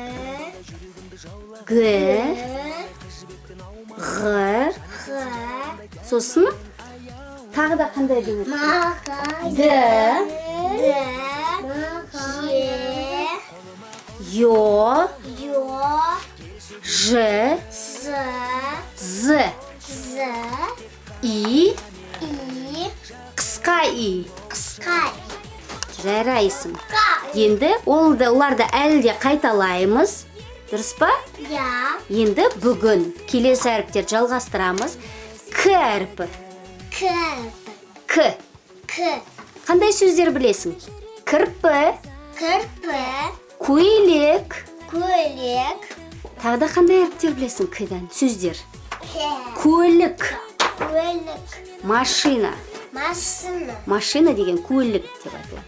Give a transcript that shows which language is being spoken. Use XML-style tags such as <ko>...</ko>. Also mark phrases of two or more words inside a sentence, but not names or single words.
<kk>Г. Г. Х. Сосын тағы да қандай деп өттік? Маға. Д. Д. Е. Ё. Ё. Ж. З. З. З. И. И. Қысқа И. Қысқа. Жарайсың. Енді оларды әлі де қайталаймыз. Дұрыс па? Я. Енді бүгін келесі әріптерді жалғастырамыз. К әріпі. К. К. К. Қандай сөздер білесің? Кірпі, Кірпі. көйлек. Көйлек. Тағы да қандай әріптер білесің К-дан? Сөздер. К. Көлік, Көйлек. машина. Машина. Машина деген көлік деп айтылады.</kk>